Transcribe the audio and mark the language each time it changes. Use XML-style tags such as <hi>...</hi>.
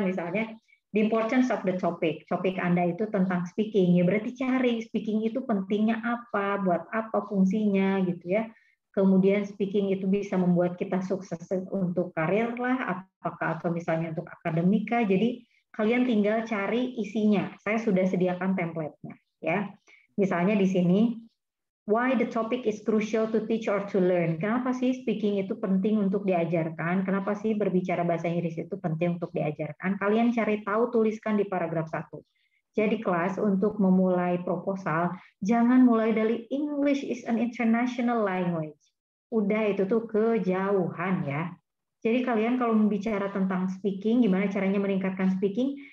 <id>Misalnya,</id> <en>the importance of the topic.</en> <id>Topik Anda itu tentang speaking. Ya berarti cari speaking itu pentingnya apa, buat apa fungsinya gitu ya. Kemudian speaking itu bisa membuat kita sukses untuk karir lah, apakah atau misalnya untuk akademika. Jadi kalian tinggal cari isinya. Saya sudah sediakan template-nya ya. Misalnya di sini,</id> <en>why the topic is crucial to teach or to learn.</en> <id>Kenapa sih speaking itu penting untuk diajarkan? Kenapa sih berbicara bahasa Inggris itu penting untuk diajarkan? Kalian cari tahu, tuliskan di paragraf 1. Jadi kelas untuk memulai proposal, jangan mulai dari</id> <en>English is an international language.</en> <id>Udah itu tuh kejauhan ya. Jadi kalian kalau membicara tentang speaking, gimana caranya meningkatkan speaking?</id>